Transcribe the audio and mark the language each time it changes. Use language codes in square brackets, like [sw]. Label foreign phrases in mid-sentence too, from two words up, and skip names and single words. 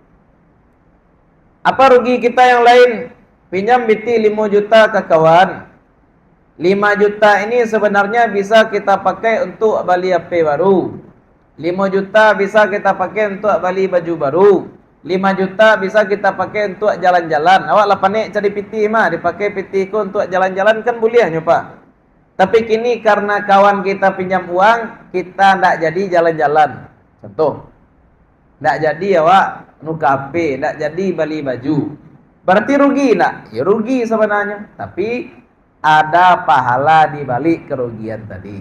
[id] Apa rugi kita yang lain? Pinjam biti 5 juta ke kawan. 5 juta ini sebenarnya bisa kita pakai untuk beli HP baru. 5 juta bisa kita pakai untuk beli baju baru. 5 juta bisa kita pakai untuk jalan-jalan. [min] Awak lah panik cari piti mah, dipakai piti ku untuk jalan-jalan kan boleh nyoba. [id] Tapi kini karena kawan kita pinjam uang, kita ndak jadi jalan-jalan. Contoh. [min] Ndak jadi awak nuka HP, ndak jadi beli baju. [id] Berarti rugi ndak? Ya rugi sebenarnya. Tapi ada pahala di balik kerugian tadi.